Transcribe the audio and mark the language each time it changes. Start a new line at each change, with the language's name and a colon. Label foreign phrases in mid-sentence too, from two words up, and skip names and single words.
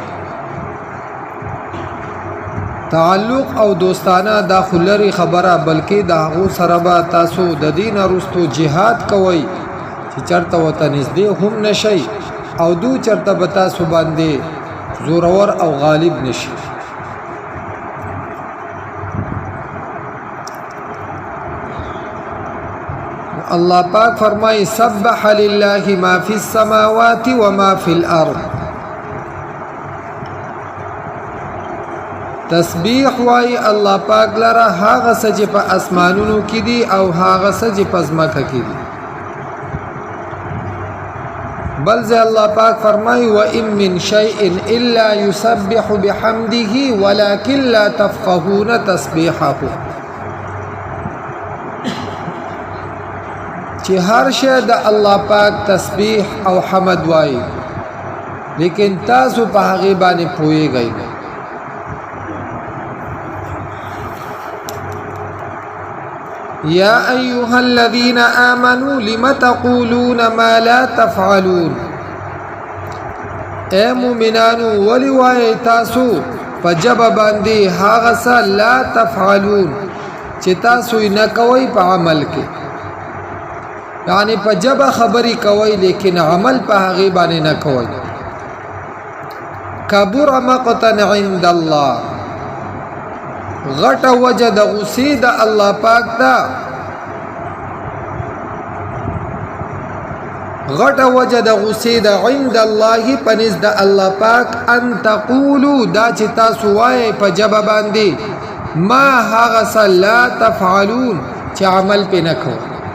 Pashto: تعلق او دوستانه دا خلری خبره بلکې د هغو سره به تاسو د دین وروسته جهاد کوئ چې چرته وته نږدې هم نشئ او دو چرته به تاسو باندې زورور او غالب نشي. الله پاک فرمای
Arabic: سبح لله ما فی السماوات وما فی الارض.
Pashto: تسبیح وای الله پاک لره هغه څه چې په اسمانونو کې دي او هغه څه چې په ځمکه کې دي. بل ځای الله پاک فرمای
Arabic: و ان من شیء الا یسبح بحمده ولکن لا تفقهون تسبیحه.
Pashto: چې هر شی د الله پاک تسبیح او حمد وای لیکن تاسو په هغه باندې پوهیږئ.
Arabic: یا ایها الذین آمنوا لم تقولون ما لا تفعلون.
Pashto: اے مومنانو ولی وای تاسو په جبه باندې هغه څه
Arabic: لا تفعلون
Pashto: چې تاسو نه کوئ په عمل کې. یعنی په جبه خبرې کوي لیکن عمل په هغه باندې نه کوي.
Arabic: کبر مقتا عند الله.
Pashto: غټه وجه د غصې د الله پاک ته غټه وجه د غصې د
Arabic: عند الله
Pashto: پنځ د الله پاک
Arabic: ان تقولوا
Pashto: دا چې تاسو وایي په جبه باندې ما هغه څه
Arabic: لا تفعلون
Pashto: چې عمل پې نه کوي.